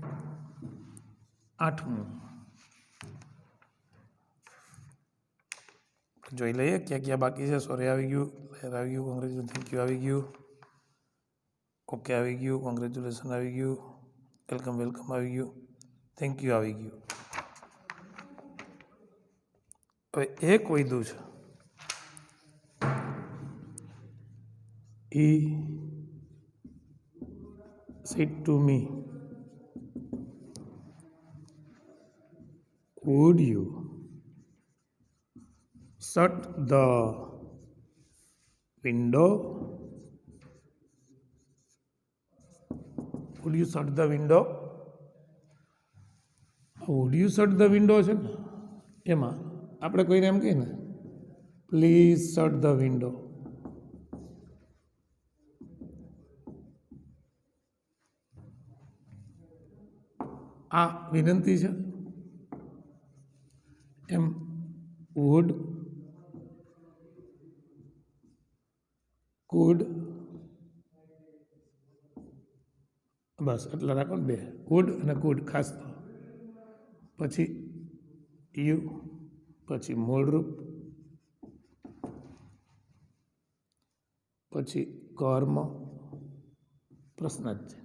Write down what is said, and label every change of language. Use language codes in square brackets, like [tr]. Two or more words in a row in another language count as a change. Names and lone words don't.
[gu] આઠમું જોઈ લઈએ ક્યાં ક્યાં બાકી છે. સોરી આવી ગયું, લેર આવી ગયું, કોંગ્રેચ્યુલેશન, [en] thank you [gu] આવી ગયું, ઓકે આવી ગયું, કોંગ્રેચ્યુલેશન આવી ગયું, [en] welcome welcome [gu] આવી ગયું, [en] thank you [gu] આવી ગયું. હવે એક વૈધું છે. [en] He said to me, would you shut the window? Would you shut the window? Would you shut the window [gu] છે ને, એમાં આપણે કોઈને એમ કહીએ ને, [en] please shut the window. [gu] આ વિનંતી છે. [en] એમ would, could, [gu] બસ એટલા રાખો ને, બે would અને could ખાસ. પછી યુ, પછી મૂળરૂપ, પછી કર્મ, પ્રશ્ન જ છે.